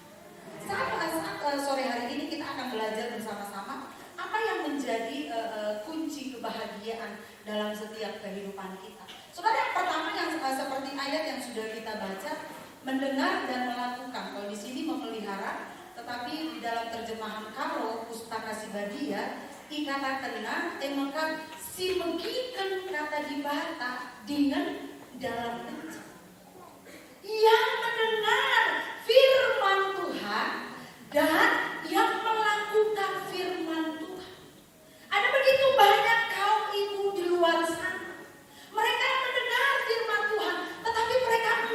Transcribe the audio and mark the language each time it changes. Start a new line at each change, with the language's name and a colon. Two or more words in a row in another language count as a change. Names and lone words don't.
Indonesian: Saat sore hari ini kita akan belajar bersama-sama apa yang menjadi kunci kebahagiaan dalam setiap kehidupan kita. Saudara, yang pertama yang seperti ayat yang sudah kita baca, mendengar dan melakukan. Kalau di sini memelihara, tetapi di dalam terjemahan Karo Pustaka Sibadia ikatakanlah
Batak Karo: temakan si megikan kata dibata
Indonesian: dengan dalam kencang. Yang mendengar firman Tuhan dan yang melakukan firman Tuhan. Ada begitu banyak kaum ibu di luar sana. Mereka mendengar firman Tuhan, tetapi mereka